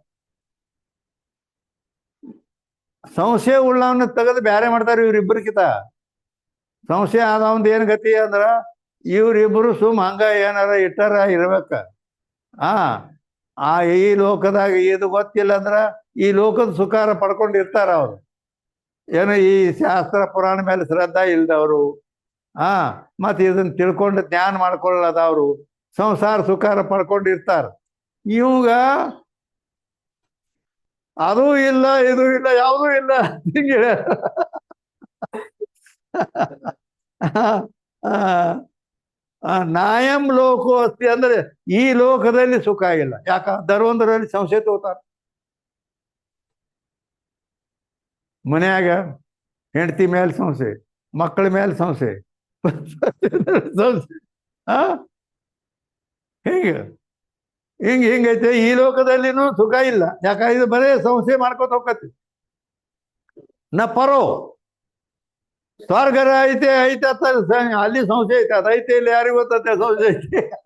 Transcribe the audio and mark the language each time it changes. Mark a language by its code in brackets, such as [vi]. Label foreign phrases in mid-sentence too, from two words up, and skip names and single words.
[kn] ಸಂಶಯ ಉಳ್ಳವನ್ನ ತೆಗೆದು ಬ್ಯಾರೆ ಮಾಡ್ತಾರೆ ಇವ್ರಿಬ್ಬರಿಗಿತ ಸಂಶಯ ಆದವಂದು ಏನು ಗತಿ ಅಂದ್ರ ಇವ್ರಿಬ್ರು ಹಂಗ ಏನಾರ ಇಟ್ಟಾರ ಇರ್ಬೇಕ ಈ ಲೋಕದಾಗ ಇದು ಗೊತ್ತಿಲ್ಲ ಅಂದ್ರ ಈ ಲೋಕದ ಸುಖಾರ ಪಡ್ಕೊಂಡಿರ್ತಾರ ಅವ್ರು ಏನೋ ಈ ಶಾಸ್ತ್ರ ಪುರಾಣ ಮೇಲೆ ಶ್ರದ್ಧಾ ಇಲ್ದವರು ಮತ್ತೆ ಇದನ್ನ ತಿಳ್ಕೊಂಡು ಜ್ಞಾನ ಮಾಡ್ಕೊಳ್ಳದವ್ರು ಸಂಸಾರ ಸುಖಾರ ಪಡ್ಕೊಂಡಿರ್ತಾರ ಇವಾಗ ಅದೂ ಇಲ್ಲ ಇದು ಇಲ್ಲ ಯಾವುದೂ ಇಲ್ಲ ಹಿಂಗೆ [sa] ನಾಯಂ ಲೋಕೋ ಅಸ್ತಿ [kn] ಅಂದ್ರೆ ಈ ಲೋಕದಲ್ಲಿ ಸುಖ ಇಲ್ಲ ಯಾಕ ಧರ್ವಂದ್ರಲ್ಲಿ ಸಂಶಯ ತಗೋತಾರ ಮನ್ಯಾಗ ಹೆಂಡತಿ ಮೇಲೆ ಸಂಶಯ ಮಕ್ಕಳ ಮೇಲೆ ಸಂಶಯ ಸಂಶಯ ಹಿಂಗೈತೆ ಈ ಲೋಕದಲ್ಲಿನೂ ಸುಖ ಇಲ್ಲ ಯಾಕ ಇದು ಬರೇ ಸಂಶಯ ಮಾಡ್ಕೊತ ಹೋಗತಿ [sa] ನ ಪರೋ [kn] ಸ್ವರ್ಗರ ಐತೆ ಅಲ್ಲಿ ಸಂಶಯ ಐತೆ ಅದೈತೆ ಇಲ್ಲಿ ಯಾರಿಗೂ ಗೊತ್ತೈತೆ ಸಂಶಯ ಐತೆ